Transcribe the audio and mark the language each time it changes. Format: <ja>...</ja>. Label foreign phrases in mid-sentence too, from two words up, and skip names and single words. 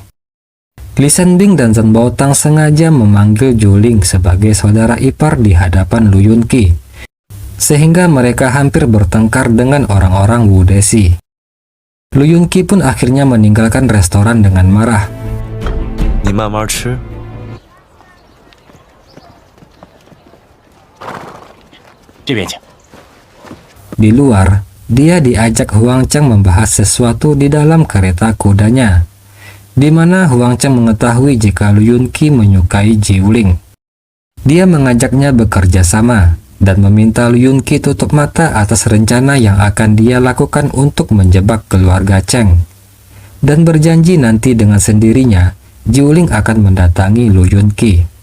<id>Li Shenbing dan Zhang Baotang sengaja memanggil Jiuling sebagai saudara ipar di hadapan Lu Yunqi, sehingga mereka hampir bertengkar dengan orang-orang Wudesi. Lu Yunqi pun akhirnya meninggalkan restoran dengan marah.</id> <zh>你慢慢吃。这边请。</zh> <id>Di luar, dia diajak Huang Cheng membahas sesuatu di dalam kereta kudanya, di mana Huang Cheng mengetahui jika Lu Yunqi menyukai Jiuling. Dia mengajaknya bekerja sama dan meminta Lu Yunqi tutup mata atas rencana yang akan dia lakukan untuk menjebak keluarga Cheng, dan berjanji nanti dengan sendirinya Jiuling akan mendatangi Lu Yunqi.</id>